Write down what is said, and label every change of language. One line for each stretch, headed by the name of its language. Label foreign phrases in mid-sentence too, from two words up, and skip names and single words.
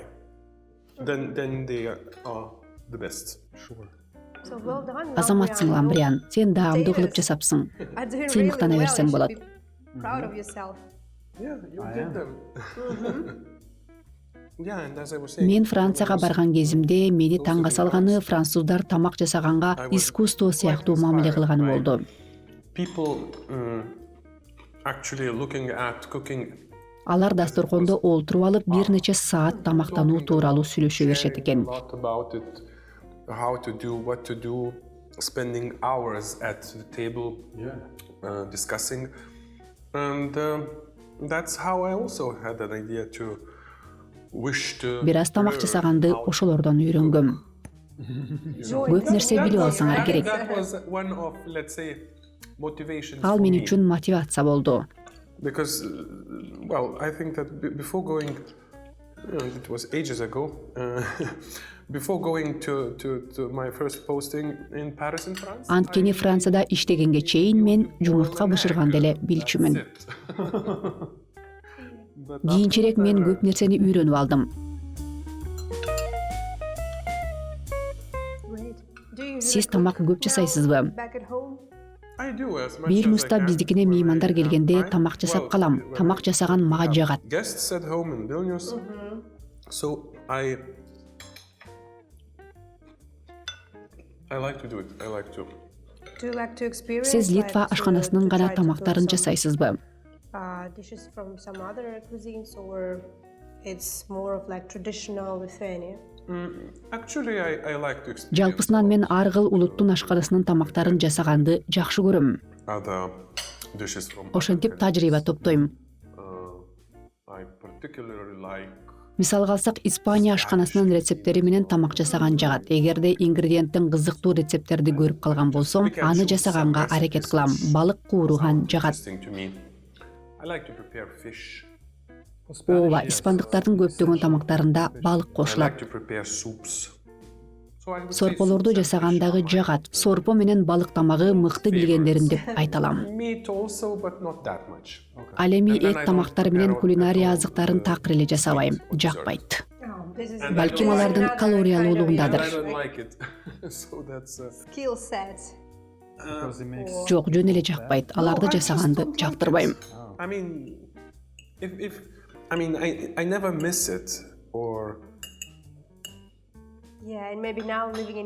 English: Then they are the best. Sure. So well done.
Kyrgyz: Азаматсың, Lambrian. Ламбриан. Сен даамдуу кылып жасапсың.
English: Are doing
Kyrgyz: Сен
English: really
Kyrgyz: мактана
English: well.
Kyrgyz: берсең
English: You
Kyrgyz: болот.
English: should be proud of yourself. Yeah, you I get am. them. Yeah, and as I was saying,
Kyrgyz: Мен Францияга барган кезимде мени таңга салганы француздар тамак жасаганга искусство сыяктуу мамиле кылганы болду.
English: people actually looking at cooking.
Kyrgyz: Алар дасторкондо олтуруп алып бир нече саат тамактануу тууралуу сүйлөшө беришет экен.
English: A lot about it, how to do, what to do, spending hours at the table Yeah. discussing, and that's how I also had an idea to wish to.
Kyrgyz: Бир аз тамак жасаганды ошолордон үйрөнгөм. Көп нерсе билип алсаңар керек.
English: That was one of, let's say, motivations
Kyrgyz: Ал
English: for
Kyrgyz: мен
English: me.
Kyrgyz: үчүн мотивация болду.
English: because, well, I think that before going, it was ages ago, before going to my first posting in Paris in France.
Kyrgyz: Анткени Францияда иштегенге чейин мен жумуртка бышырганды эле билчүмүн. Кийинчерээк мен көп нерсени үйрөнүп алдым. Сиз тамак көп жасайсызбы? Вильнюста биздикине меймандар келгенде тамак жасап калам. Тамак жасаган мага жагат.
English: Guests at home in Vilnius. So I like to do it. I like to. Do you like to experience?
Kyrgyz: Сиз Литва ашканасынын гана тамактарын жасайсызбы?
English: Dishes from some other cuisines, or it's more of like traditional Lithuania? Actually, I like to experience
Kyrgyz: Жалпысынан мен ар кыл улуттун ашканасынын тамактарын жасаганды жакшы көрөм.
English: other dishes from.
Kyrgyz: Ошентип тажрыйба топтойм.
English: I particularly like.
Kyrgyz: Мисалга алсак, Испания ашканасынын рецептери менен тамак жасаган жагат. Эгерде ингредиенттин кызыктуу рецепттерди көрүп калган болсом, аны жасаганга аракет кылам. Балык кууруган жагат.
English: Interesting to me. I like to prepare fish.
Kyrgyz: Ооба, испандыктардын көптөгөн тамактарында балык
English: I
Kyrgyz: кошулат.
English: like to prepare soups. So I would say
Kyrgyz: Сорполорду
English: soups and
Kyrgyz: жасагандагы
English: fish.
Kyrgyz: жагат. Сорпо менен балык тамагы мыкты билгендерим деп айта алам.
English: Meat also, but not that much.
Kyrgyz: Ал эми
English: And then I
Kyrgyz: эт
English: don't
Kyrgyz: тамактары менен
English: prepare
Kyrgyz: кулинария
English: at all
Kyrgyz: азыктарын
English: the
Kyrgyz: такыр эле жасабайм.
English: dessert.
Kyrgyz: Жакпайт.
English: This is
Kyrgyz: Балким алардын калориялуулугундадыр.
English: I don't like it. So that's. skill set. Because it makes.
Kyrgyz: Жок, жөн эле жакпайт. Аларды
English: No, I just
Kyrgyz: жасаганды
English: don't like
Kyrgyz: жактырбайм.
English: it. I mean, if I mean, I never miss it, or Yeah, and maybe now living in